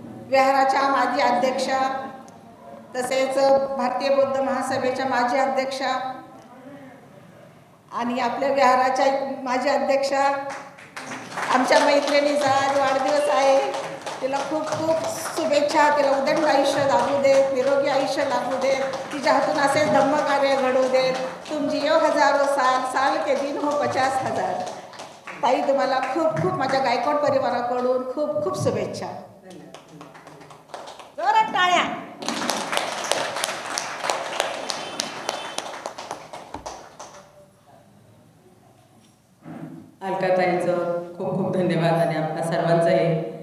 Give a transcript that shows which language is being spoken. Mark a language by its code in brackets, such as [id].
[mr] विहाराच्या माजी अध्यक्षा तसेच भारतीय बौद्ध महासभेच्या माजी अध्यक्षा आणि आपल्या विहाराच्या माजी अध्यक्षा आमच्या मैत्रिणीचा आज वाढदिवस आहे. तिला खूप खूप शुभेच्छा. तिला उदंड आयुष्य लाभू देत, निरोगी आयुष्य लाभू देत, तिच्या हातून असे धम्मकार्य घडू देत. [hi] तुम जियो हजारो साल, साल के दिन हो 50,000. [mr] ताई तुम्हाला खूप खूप माझ्या गायकवाड परिवाराकडून खूप खूप शुभेच्छा. जोरात टाळ्या. अलकाताईंचं खूप खूप धन्यवाद आणि आपल्या सर्वांचंही.